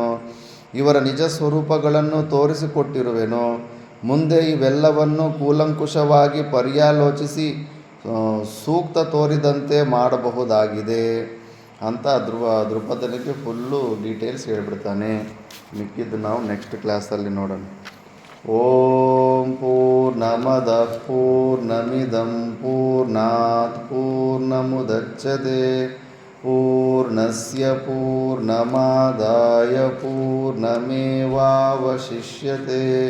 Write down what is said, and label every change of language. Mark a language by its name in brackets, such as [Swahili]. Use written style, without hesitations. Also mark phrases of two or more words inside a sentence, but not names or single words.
[Kannada] ಇವರ ನಿಜ ಸ್ವರೂಪಗಳನ್ನು ತೋರಿಸಿಕೊಟ್ಟಿರುವೆನು. ಮುಂದೆ ಇವೆಲ್ಲವನ್ನು ಕೂಲಂಕುಷವಾಗಿ ಪರ್ಯಾಲೋಚಿಸಿ ಸೂಕ್ತ ತೋರಿದಂತೆ ಮಾಡಬಹುದಾಗಿದೆ. ಅಂತ ದೃಪದನಿಗೆ [English] full details [Kannada] ಹೇಳ್ಬಿಡ್ತಾನೆ. ಮಿಕ್ಕಿದ್ದು ನಾವು [English] next classalli [Kannada] ನೋಡೋಣ. [Sanskrit] ಓಂ ಪೂರ್ಣಮದಃ ಪೂರ್ಣಮಿದಂ ಪೂರ್ಣಾತ್ ಪೂರ್ಣಮುದಚ್ಯತೆ ಪೂರ್ಣಸ್ಯ ಪೂರ್ಣಮಾದಾಯ ಪೂರ್ಣಮೇವಾವಶಿಷ್ಯತೆ.